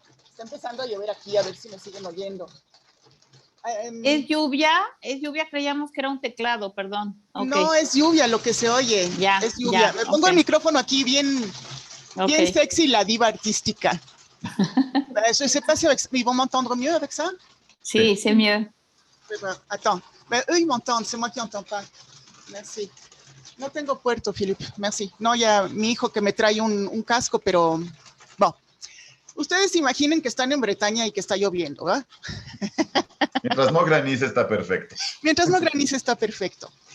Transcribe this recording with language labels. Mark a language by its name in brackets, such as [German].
[Spanish] Está empezando a llover aquí, a ver si me siguen oyendo. ¿Es lluvia? Creíamos que era un teclado, perdón. Okay. No, es lluvia lo que se oye. Ya, es lluvia. me pongo el micrófono aquí bien sexy, la diva artística. [French] Je sais pas si ils vont m'entendre mieux avec ça. Sí, c'est mieux. Attends, eux ils m'entendent, c'est moi qui n'entends pas. Merci. [Spanish] No tengo puerto, Philippe. Merci. No, ya mi hijo que me trae un casco, pero bueno. Ustedes imaginen que están en Bretaña y que está lloviendo, ¿verdad? Mientras no granice está perfecto. Mientras no granice está perfecto.